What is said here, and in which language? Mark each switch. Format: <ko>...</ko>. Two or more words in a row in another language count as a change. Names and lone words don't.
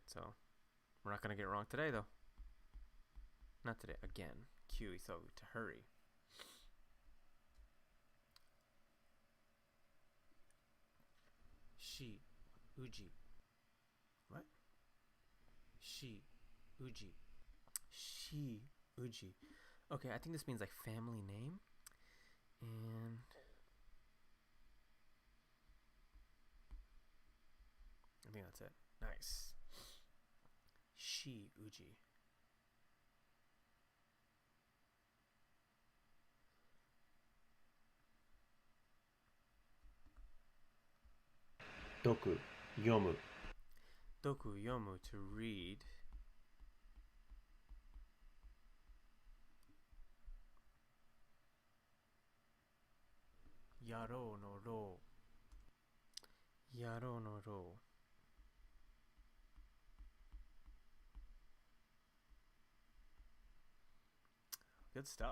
<en>So we're not going to get it wrong today, though. Not today. Again.</en> <ja>急ぐ,</ja> <en>to hurry.</en> <ja>し、うじ. What? Shi, うじ. し、うじ.</ja> <en>Okay, I think this means like family name. And I think that's it. Nice.</en> <ja>し、うじ. どく、よむ. どく、よむ,</ja> <en>to read.</en> <ja>やろのろ. やろのろ.</ja> <en>Good stuff.</en>